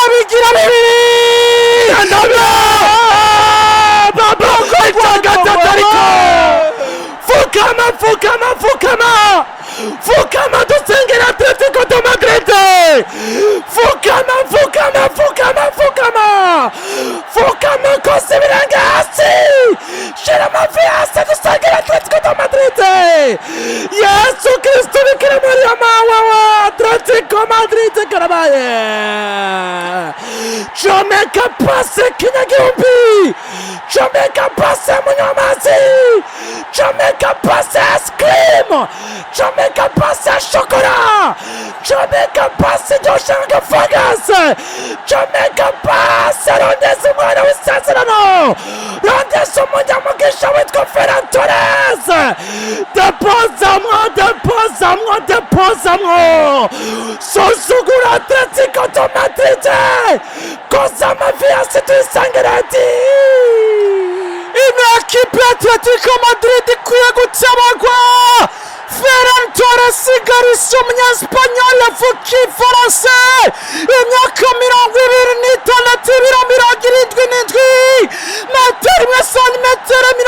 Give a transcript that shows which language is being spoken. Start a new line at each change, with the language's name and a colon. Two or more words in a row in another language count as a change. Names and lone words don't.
Rundi: bigira bibiri ndabya baba kwa gatatu fukama dusengera Atletico de Madrid fukama kose biranga hasi shira amavi hasi dusengera Atletico de Madrid Yesu Kristo Bikira Maria wa Atletico Madrid karabaye chomeka pase Kinyagihumbi chomeka pase Munyamazi chomeka pase Scream chomeka pase Shokora chomeka pase Joshanga Fagas chomeka pase Rondes umwana w'isezerano Rondes umunyamugisha witwa Ferran Torres depozamwo suzugura Atletico de Madrid koza amavi hasi tuyisangire ati ino ekipe Atletico Madrid ikwiye gutabagwa Ferran Torres igarisa umunyespanyol avukiye Faransa imyaka 26 77 metero imwe santimetero